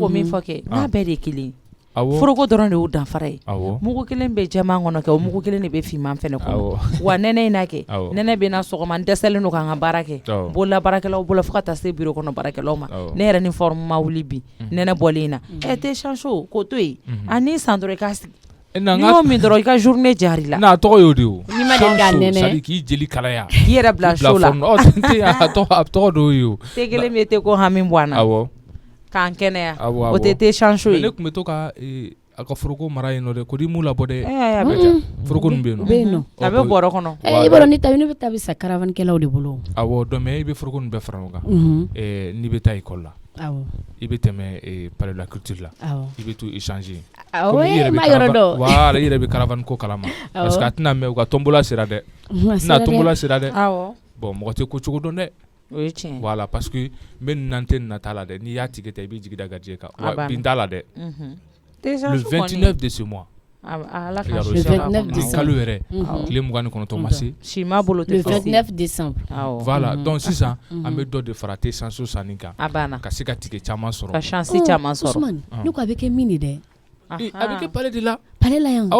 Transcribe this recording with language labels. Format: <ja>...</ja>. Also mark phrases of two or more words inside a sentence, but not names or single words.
<bm>ko min fɔ kɛ n'a bɛɛ de ye kelen foroko dɔrɔn de y'o danfara ye mugu kelen bɛ jɛman kɔnɔ kɛ o mugu kelen de bɛ finman fɛnɛ kɔnɔ wa nɛnɛ in na kɛ nɛnɛ bɛ na sɔgɔma n dɛsɛlen don k'an ka baara kɛ bolola baarakɛlaw bolo fo ka taa se bureau kɔnɔ baarakɛlaw ma ne yɛrɛ ni forme ma wuli bi nɛnɛ bɔlen in na tɛ Sanso k'o to yen ani san dɔrɔn i k'a sigi n'i y'o min dɔrɔn i ka journée diyar'i la n'a tɔgɔ y'o de o n'i ma deli k'a nɛnɛ</bm> <fr>c'est à dire</fr> <bm>k'i jeli kalaya k'i yɛrɛ bila so la a tɔgɔ dɔw ye o te kelen bɛ te ko hami bɔ an na k'an kɛnɛya o tɛ Sanso ye ne tun bɛ to ka a ka foroko mara yen nɔ dɛ ko di mu labɔ dɛ foroko nin bɛ yen nɔ a bɛ bɔrɔ kɔnɔ i b'a dɔn ni tabi ne bɛ taa bɛ sa caravankɛlaw de bolo awɔ donc mais i bɛ foroko nin bɛɛ fara ɲɔgɔn kan n'i bɛ taa école la i bɛ tɛmɛ palais de la culture la i bɛ t'u échanger i yɛrɛ dɔn voilà i yɛrɛ bɛ caravane ko kalama parce que a tɛna mɛn u ka tombola sera dɛ n'a tombola sera dɛ bon mɔgɔ tɛ ko cogo dɔn dɛ o ye tiɲɛ voilà parce que n bɛ nin na n tɛ nin na t'a la dɛ n'i y'a tigi ta i b'i jigi da gardien kan wa bin t'a la dɛ</bm> <fr>le 29 de ce mois</fr> <bm>kalo yɛrɛ tile 29 ma se si ma bolo</bm> <fr>le 29 décembre</fr> <bm>voilà donc sisan an bɛ dɔ de fara tɛ sanso sanni kan ka se ka tigɛ caman sɔrɔ ka chance caman sɔrɔ ne ko a bɛ kɛ min de dɛ a bɛ kɛ palais de la palais la yan</bm>